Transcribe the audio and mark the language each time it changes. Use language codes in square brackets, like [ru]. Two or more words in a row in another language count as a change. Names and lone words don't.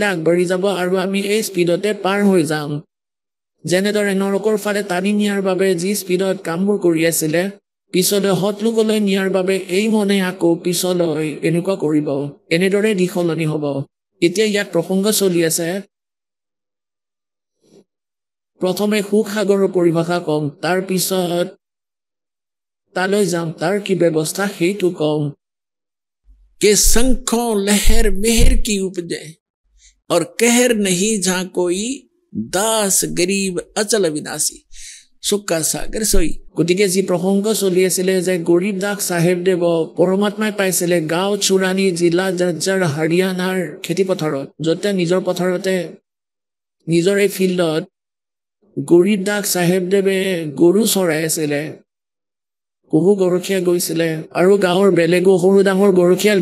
[as] আগবাঢ়ি যাব আৰু আমি এই স্পীডতে পাৰ হৈ যাম যেনেদৰে নৰকৰ ফালে টানি নিয়াৰ বাবে যি স্পীডত কামবোৰ কৰি আছিলে পিছলৈ হতলোকলৈ নিয়াৰ বাবে এই মনে আকৌ পিছলৈ এনেকুৱা কৰিব এনেদৰে দিশ সলনি হ'ব এতিয়া ইয়াত প্ৰসংগ চলি আছে প্ৰথমে সুখ সাগৰৰ পৰিভাষা কম তাৰ পিছত তালৈ যাম তাৰ কি ব্যৱস্থা সেইটো কম [hi] कि शंखों लहर मेहर की उपजे और कहर नहीं जहां कोई दास गरीब अचल विनाशी सुक्का सागर सोई [as] গতিকে যি প্ৰসংগ চলি আছিলে যে গৰীব দাস চাহেবদেৱ পৰমাত্মাই পাইছিলে গাঁও চুৰাণী জিলা জাৰ্জাৰ হাৰিয়ানাৰ খেতিপথাৰত য'তে নিজৰ পথাৰতে নিজৰ এই ফিল্ডত গৰীব দাস চাহেবদেৱে গৰু চৰাই আছিলে বহু গৰখীয়া গৈছিলে আৰু গাঁৱৰ বেলেগো সৰু ডাঙৰ গৰখীয়াল